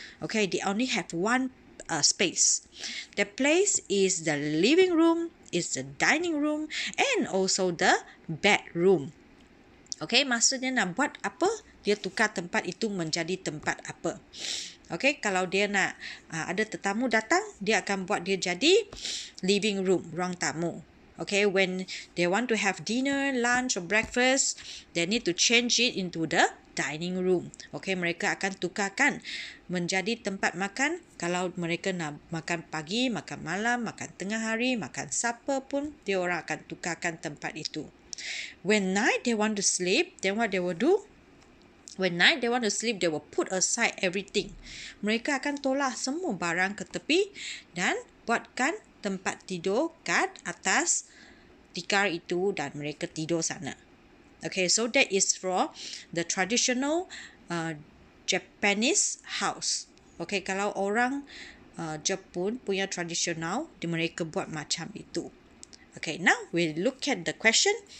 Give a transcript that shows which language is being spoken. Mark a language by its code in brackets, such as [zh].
[en] Okay, they only have one space. The place is the living room, is the dining room, and also the bedroom. [ms] Okay, maksudnya nak buat apa? Dia tukar tempat itu menjadi tempat apa. Okay, kalau dia nak ada tetamu datang, dia akan buat dia jadi living room, ruang tamu. [en] Okay, when they want to have dinner, lunch or breakfast, they need to change it into the dining room. [ms] Okay, mereka akan tukarkan menjadi tempat makan. Kalau mereka nak makan pagi, makan malam, makan tengah hari, makan supper pun, dia orang akan tukarkan tempat itu. [en] When night they want to sleep, then what they will do? When night they want to sleep, they will put aside everything. [ms] Mereka akan tolak semua barang ke tepi dan buatkan tempat tidur kat atas tikar itu dan mereka tidur sana. [en] Okay, so that is for the traditional Japanese house. [ms] Okay, kalau orang Jepun punya tradisional, mereka buat macam itu. [en] Okay, now we look at the question.